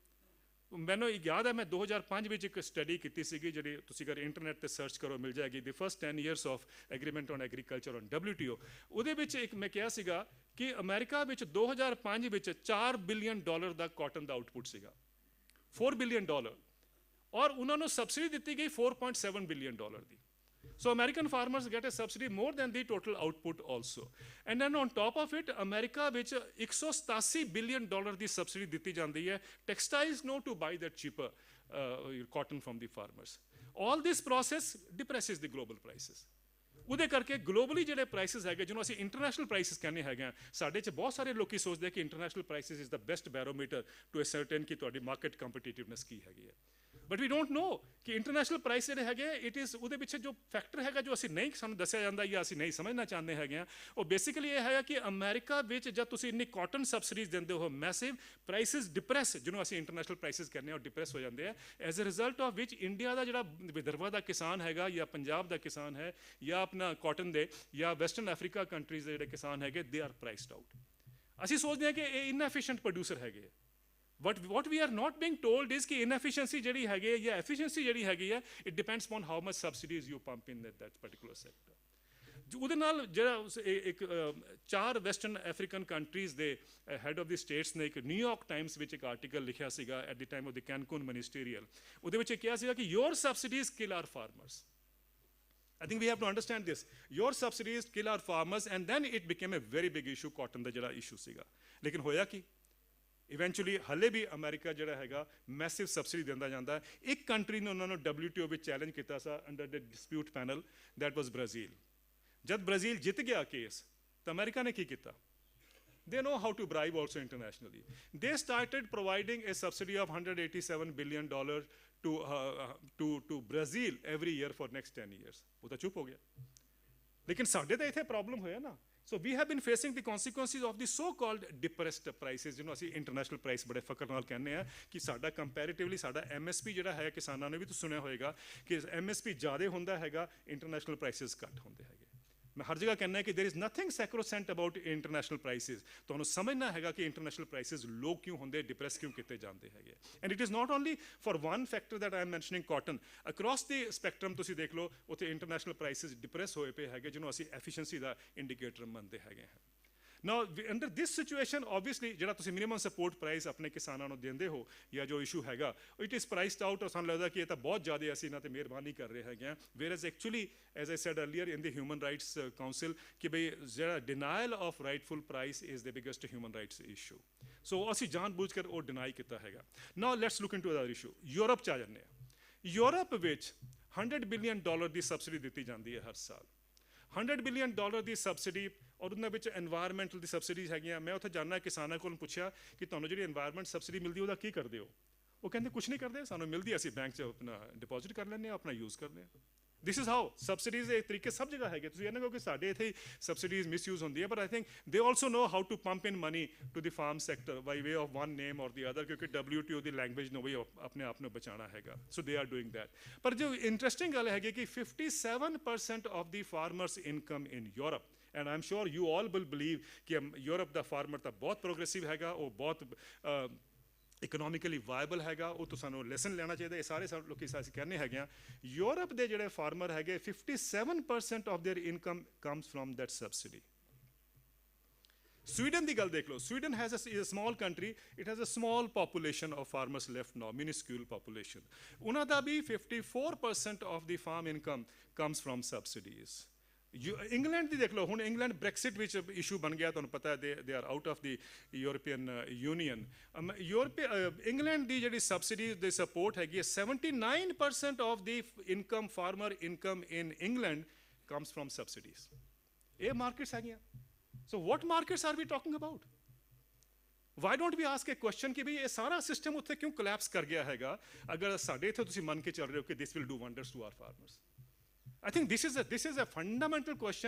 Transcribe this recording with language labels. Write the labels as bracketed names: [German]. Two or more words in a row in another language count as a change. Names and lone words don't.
[Punjabi] ਮੈਨੂੰ ਯਾਦ ਹੈ, ਮੈਂ 2005 ਵਿੱਚ ਇੱਕ ਸਟੱਡੀ ਕੀਤੀ ਸੀਗੀ, ਜਿਹੜੀ ਤੁਸੀਂ ਅਗਰ ਇੰਟਰਨੈਟ 'ਤੇ ਸਰਚ ਕਰੋ ਮਿਲ ਜਾਏਗੀ, ਦੀ ਫਸਟ 10 years ਆਫ ਐਗਰੀਮੈਂਟ ਔਨ ਐਗਰੀਕਲਚਰ ਔਨ WTO। ਉਹਦੇ ਵਿੱਚ ਇੱਕ ਮੈਂ ਕਿਹਾ ਸੀਗਾ ਕਿ ਅਮਰੀਕਾ ਵਿੱਚ 2005 ਵਿੱਚ $4 ਬਿਲੀਅਨ ਦਾ ਕਾਟਨ ਦਾ ਆਊਟਪੁੱਟ ਸੀਗਾ, $4 ਬਿਲੀਅਨ, ਔਰ ਉਹਨਾਂ ਨੂੰ ਸਬਸਿਡੀ ਦਿੱਤੀ ਗਈ $4.7 ਬਿਲੀਅਨ ਦੀ। [English] So American farmers get a subsidy more than the total output also. And then on top of it, America [Punjabi] ਵਿੱਚ $187 ਬਿਲੀਅਨ ਦੀ ਸਬਸਿਡੀ ਦਿੱਤੀ ਜਾਂਦੀ ਹੈ [English] textiles no to buy that cheaper cotton from the farmers. All this process depresses the global prices. [Punjabi] ਉਹਦੇ ਕਰਕੇ ਗਲੋਬਲੀ ਜਿਹੜੇ ਪ੍ਰਾਈਸਿਸ ਹੈਗੇ, ਜਿਹਨੂੰ ਅਸੀਂ [English] international prices [Punjabi] ਕਹਿੰਦੇ ਹੈਗੇ ਆ, ਸਾਡੇ 'ਚ ਬਹੁਤ ਸਾਰੇ ਲੋਕੀ ਸੋਚਦੇ ਆ ਕਿ [English] international prices is the best barometer to ascertain [Punjabi] ਕਿ ਤੁਹਾਡੀ [English] market competitiveness [Punjabi] ਕੀ ਹੈਗੀ ਹੈ। [English] but we don't know [Punjabi] ਕਿ [English] international price [Punjabi] ਜਿਹੜੇ ਹੈਗੇ, [English] it is [Punjabi] ਉਹਦੇ ਪਿੱਛੇ ਜੋ ਫੈਕਟਰ ਹੈਗਾ, ਜੋ ਅਸੀਂ ਨਹੀਂ ਸਾਨੂੰ ਦੱਸਿਆ ਜਾਂਦਾ ਜਾਂ ਅਸੀਂ ਨਹੀਂ ਸਮਝਣਾ ਚਾਹੁੰਦੇ ਹੈਗੇ ਆ, ਉਹ ਬੇਸਿਕਲੀ ਇਹ ਹੈਗਾ ਕਿ ਅਮਰੀਕਾ ਵਿੱਚ ਜਦ ਤੁਸੀਂ ਇੰਨੀ [English] cotton subsidies [Punjabi] ਦਿੰਦੇ ਹੋ, [English] massive prices depress, [Punjabi] ਜਿਹਨੂੰ ਅਸੀਂ [English] international prices [Punjabi] ਕਹਿੰਦੇ ਆ, ਉਹ ਡਿਪਰੈਸ ਹੋ ਜਾਂਦੇ ਆ। [English] as a result of which [Punjabi] ਇੰਡੀਆ ਦਾ ਜਿਹੜਾ ਵਿਦਰਭਾ ਦਾ ਕਿਸਾਨ ਹੈਗਾ, ਜਾਂ ਪੰਜਾਬ ਦਾ ਕਿਸਾਨ ਹੈ, ਜਾਂ ਆਪਣਾ ਕਾਟਨ ਦੇ ਜਾਂ [English] Western Africa countries [Punjabi] ਦੇ ਜਿਹੜੇ ਕਿਸਾਨ ਹੈਗੇ, [English] they are priced out. [Punjabi] ਅਸੀਂ ਸੋਚਦੇ ਹਾਂ ਕਿ ਇਹ [English] inefficient producer [Punjabi] ਹੈਗੇ। [English] But what we are not being told is [Punjabi] ਕਿ inefficiency ਜਿਹੜੀ ਹੈਗੀ ਹੈ ਜਾਂ efficiency ਜਿਹੜੀ ਹੈਗੀ ਹੈ, [English] it depends upon how much subsidies you pump in that particular sector. [Punjabi] ਉਹਦੇ ਨਾਲ ਜਿਹੜਾ ਇੱਕ 4 [English] Western African countries [Punjabi] ਦੇ [English] head of the states [Punjabi] ਨੇ ਇੱਕ ਨਿਊਯਾਰਕ ਟਾਈਮਸ ਵਿੱਚ ਇੱਕ ਆਰਟੀਕਲ ਲਿਖਿਆ ਸੀਗਾ [English] at the time of the Cancun ministerial. [Punjabi] ਉਹਦੇ ਵਿੱਚ ਇਹ ਕਿਹਾ ਸੀਗਾ ਕਿ [English] your subsidies kill our farmers. I think we have to understand this. Your subsidies kill our farmers, and then it became a very big issue, cotton [Punjabi] ਦਾ ਜਿਹੜਾ ਇਸ਼ੂ ਸੀਗਾ। ਲੇਕਿਨ ਹੋਇਆ ਕੀ? ਇਵੈਂਚੁਅਲੀ ਹਲੇ ਵੀ ਅਮਰੀਕਾ ਜਿਹੜਾ ਹੈਗਾ [English] massive subsidy [Punjabi] ਦਿੰਦਾ ਜਾਂਦਾ। ਇੱਕ ਕੰਟਰੀ ਨੇ ਉਹਨਾਂ ਨੂੰ WTO ਵਿੱਚ ਚੈਲੰਜ ਕੀਤਾ ਸੀ [English] under the dispute panel, that was [Punjabi] ਬ੍ਰਾਜ਼ੀਲ। ਜਦ ਬ੍ਰਾਜ਼ੀਲ ਜਿੱਤ ਗਿਆ ਕੇਸ, ਤਾਂ ਅਮਰੀਕਾ ਨੇ ਕੀ ਕੀਤਾ? [English] They know how to bribe also internationally. They started providing a subsidy of $187 billion to Brazil every year for next 10 years. [Punjabi] ਉਹ ਤਾਂ ਚੁੱਪ ਹੋ ਗਿਆ। ਲੇਕਿਨ ਸਾਡੇ ਤਾਂ ਇੱਥੇ ਪ੍ਰੋਬਲਮ ਹੋਇਆ ਨਾ। [English] So we have been facing the consequences of the so-called depressed prices, [Punjabi] ਜਿਹਨੂੰ ਅਸੀਂ [English] international price [Punjabi] ਬੜੇ ਫਕਰ ਨਾਲ ਕਹਿੰਦੇ ਆ ਕਿ ਸਾਡਾ ਕੰਪੈਰੀਟਿਵਲੀ ਸਾਡਾ MSP ਜਿਹੜਾ ਹੈ, ਕਿਸਾਨਾਂ ਨੇ ਵੀ ਤੁਸੀਂ ਸੁਣਿਆ ਹੋਏਗਾ ਕਿ MSP ਜ਼ਿਆਦਾ ਹੁੰਦਾ ਹੈਗਾ, [English] international prices [Punjabi] ਘੱਟ ਹੁੰਦੇ ਹੈਗੇ। ਮੈਂ ਹਰ ਜਗ੍ਹਾ ਕਹਿੰਦਾ ਕਿ [English] there is nothing sacrosanct about international prices. [Punjabi] ਤੁਹਾਨੂੰ ਸਮਝਣਾ ਹੈਗਾ ਕਿ [English] international prices low [Punjabi] ਕਿਉਂ ਹੁੰਦੇ, ਡਿਪਰੈਸ ਕਿਉਂ ਕੀਤੇ ਜਾਂਦੇ ਹੈਗੇ। [English] And it is not only for one factor that I am mentioning, cotton. Across the spectrum [Punjabi] ਤੁਸੀਂ ਦੇਖ ਲਓ, ਉੱਥੇ [English] international prices depress [Punjabi] ਹੋਏ ਪਏ ਹੈਗੇ, ਜਿਹਨੂੰ ਅਸੀਂ ਐਫੀਸ਼ੀਐਂਸੀ ਦਾ ਇੰਡੀਕੇਟਰ ਮੰਨਦੇ ਹੈਗੇ ਹਾਂ। [English] Now, under this situation, obviously, [Punjabi] ਜਿਹੜਾ ਤੁਸੀਂ [English] minimum support price [Punjabi] ਆਪਣੇ ਕਿਸਾਨਾਂ ਨੂੰ ਦਿੰਦੇ ਹੋ ਜਾਂ ਜੋ ਇਸ਼ੂ ਹੈਗਾ, [English] it is priced out, [Punjabi] ਔਰ ਸਾਨੂੰ ਲੱਗਦਾ ਕਿ ਇਹ ਤਾਂ ਬਹੁਤ ਜ਼ਿਆਦਾ ਅਸੀਂ ਇਹਨਾਂ 'ਤੇ ਮਿਹਰਬਾਨੀ ਕਰ ਰਹੇ ਹੈਗੇ ਹਾਂ। [English] Whereas actually, as I said earlier in the Human Rights Council, [Punjabi] ਕਿ ਬਈ ਜਿਹੜਾ [English] denial of rightful price is the biggest human rights issue. [Punjabi] ਸੋ ਅਸੀਂ ਜਾਣ ਬੁੱਝ ਕੇ ਉਹ ਡਿਨਾਈ ਕੀਤਾ ਹੈਗਾ। [English] now let's look into other issue. [Punjabi] ਯੂਰਪ 'ਚ ਆ ਜਾਂਦੇ ਹਾਂ। ਯੂਰਪ ਵਿੱਚ $100 ਬਿਲੀਅਨ ਦੀ ਸਬਸਿਡੀ ਦਿੱਤੀ ਜਾਂਦੀ ਹੈ ਹਰ ਸਾਲ। $100 ਬਿਲੀਅਨ ਦੀ ਸਬਸਿਡੀ, ਔਰ ਉਹਨਾਂ ਵਿੱਚ ਐਨਵਾਇਰਮੈਂਟਲ ਦੀ ਸਬਸਿਡੀਜ਼ ਹੈਗੀਆਂ। ਮੈਂ ਉੱਥੇ ਜਾਣਾ ਕਿਸਾਨਾਂ ਕੋਲ ਪੁੱਛਿਆ ਕਿ ਤੁਹਾਨੂੰ ਜਿਹੜੀ [English] environment subsidy [Punjabi] ਮਿਲਦੀ ਉਹਦਾ ਕੀ ਕਰਦੇ ਹੋ? ਉਹ ਕਹਿੰਦੇ ਕੁਝ ਨਹੀਂ ਕਰਦੇ, ਸਾਨੂੰ ਮਿਲਦੀ ਅਸੀਂ ਬੈਂਕ 'ਚ ਆਪਣਾ ਡਿਪੋਜ਼ਿਟ ਕਰ ਲੈਂਦੇ ਹਾਂ, ਆਪਣਾ ਯੂਜ਼ ਕਰਦੇ ਹਾਂ। [English] This is how subsidies [Hindi] एक तरीके सब जगह है [Punjabi] ਤੁਸੀਂ ਇਹ ਨਾ ਕਹੋ ਕਿ ਸਾਡੇ ਇੱਥੇ [English] subsidies misuse [Punjabi] ਹੁੰਦੀ ਹੈ [English] but I think they also know how to pump in money to the farm sector by way of one name or the other [Punjabi] ਕਿਉਂਕਿ WTO ਦੀ language ਨੂੰ ਵੀ ਆਪਣੇ ਆਪ ਨੂੰ ਬਚਾਉਣਾ ਹੈਗਾ [English] so they are doing that [Punjabi] ਪਰ ਜੋ interesting ਗੱਲ ਹੈਗੀ ਕਿ [English] 57% of the farmers income in Europe and I'm sure you all will believe [Punjabi] ਕਿ Europe ਦਾ farmer ਤਾਂ ਬਹੁਤ progressive ਹੈਗਾ ਉਹ ਬਹੁਤ [English] economically viable [Punjabi] ਹੈਗਾ ਉਹ ਤੋਂ ਸਾਨੂੰ ਲੈਸਨ ਲੈਣਾ ਚਾਹੀਦਾ ਇਹ ਸਾਰੇ ਲੋਕੀ ਅਸੀਂ ਕਹਿੰਦੇ ਹੈਗੇ ਆ ਯੂਰਪ ਦੇ ਜਿਹੜੇ ਫਾਰਮਰ ਹੈਗੇ [English] 57% of their income comes from that subsidy Sweden [Punjabi] ਦੀ ਗੱਲ ਦੇਖ ਲਓ [English] Sweden has a small country it has a small population of farmers left now minuscule population [Punjabi] ਉਹਨਾਂ ਦਾ ਵੀ [English] 54% of the farm income comes from subsidies [Punjabi] ਇੰਗਲੈਂਡ ਦੀ ਦੇਖ ਲਓ ਹੁਣ ਇੰਗਲੈਂਡ ਬ੍ਰੈਕਸਿਟ ਵਿੱਚ ਇਸ਼ੂ ਬਣ ਗਿਆ ਤੁਹਾਨੂੰ ਪਤਾ ਹੈ [English] they are out of the European Union [Punjabi] ਇੰਗਲੈਂਡ ਦੀ ਜਿਹੜੀ ਸਬਸਿਡੀ ਦੀ ਸਪੋਰਟ ਹੈਗੀ ਹੈ [English] 79% of the income farmer income in England comes from subsidies [Punjabi] ਇਹ ਮਾਰਕੀਟਸ ਹੈਗੀਆਂ [English] so what markets are we talking about why don't we ask a question [Punjabi] ਕਿ ਵੀ ਇਹ ਸਾਰਾ ਸਿਸਟਮ ਉੱਥੇ ਕਿਉਂ ਕੋਲੈਪਸ ਕਰ ਗਿਆ ਹੈਗਾ ਅਗਰ ਸਾਡੇ ਇੱਥੇ ਤੁਸੀਂ ਮੰਨ ਕੇ ਚੱਲ ਰਹੇ ਹੋ ਕਿ [English] this will do wonders to our farmers I think this is a fundamental question.